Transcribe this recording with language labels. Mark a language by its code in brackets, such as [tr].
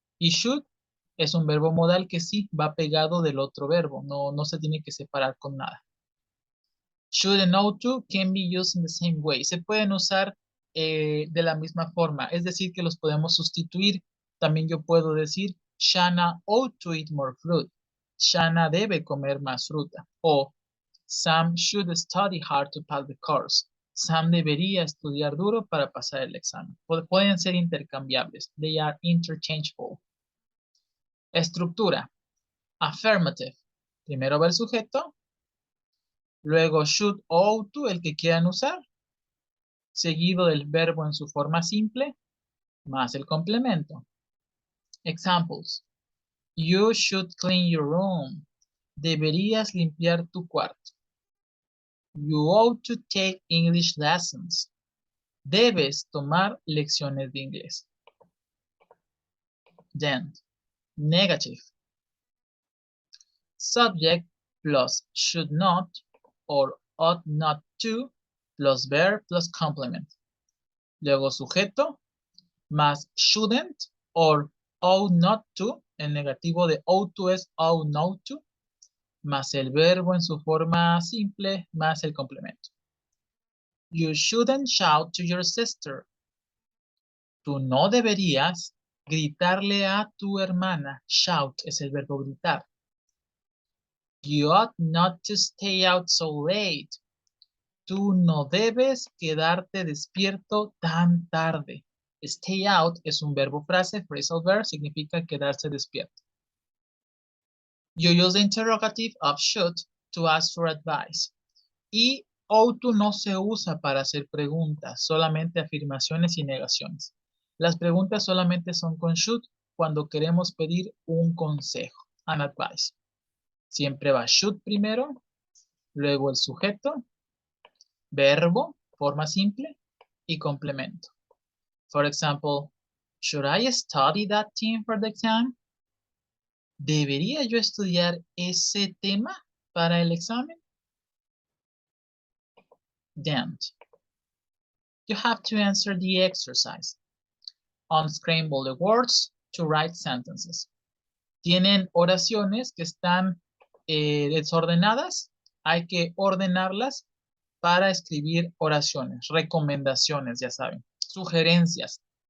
[es] Y should es un verbo modal que sí va pegado del otro verbo, no se tiene que separar con nada. [en] Should and ought to can be used in the same way. [es] Se pueden usar de la misma forma, es decir, que los podemos sustituir. También yo puedo decir, [en] Shanna ought to eat more fruit. [es] Shanna debe comer más fruta. [en] O Sam should study hard to pass the course. [es] Sam debería estudiar duro para pasar el examen. Pueden ser intercambiables. [en] They are interchangeable. [es] Estructura. Affirmative. Primero va el sujeto. Luego should o ought to, el que quieran usar. Seguido del verbo en su forma simple, más el complemento. [en] Examples. You should clean your room. [es] Deberías limpiar tu cuarto. [en] You ought to take English lessons. [es] Debes tomar lecciones de inglés. [en] Then, negative. Subject plus should not or ought not to plus verb plus complement. [es] Luego sujeto más [en] shouldn't or ought not to. [es] El negativo de ought to es ought not to. Más el verbo en su forma simple más el complemento. [en] You shouldn't shout to your sister. [es] Tú no deberías gritarle a tu hermana. Shout es el verbo gritar. [en] You ought not to stay out so late. [es] Tú no debes quedarte despierto tan tarde. Stay out es un verbo frase, phrasal verb, significa quedarse despierto. [en] You use the interrogative of should to ask for advice. [es] Y ought to no se usa para hacer preguntas, solamente afirmaciones y negaciones. Las preguntas solamente son con should cuando queremos pedir un consejo, [en] an advice. [es] Siempre va should primero, luego el sujeto, verbo, forma simple y complemento. [en] For example, should I study that theme for the exam? [es] ¿Debería yo estudiar ese tema para el examen? [en] Then, you have to answer the exercise. Unscramble the words to write sentences. [es] Tienen oraciones que están desordenadas. Hay que ordenarlas para escribir oraciones, recomendaciones, ya saben, sugerencias.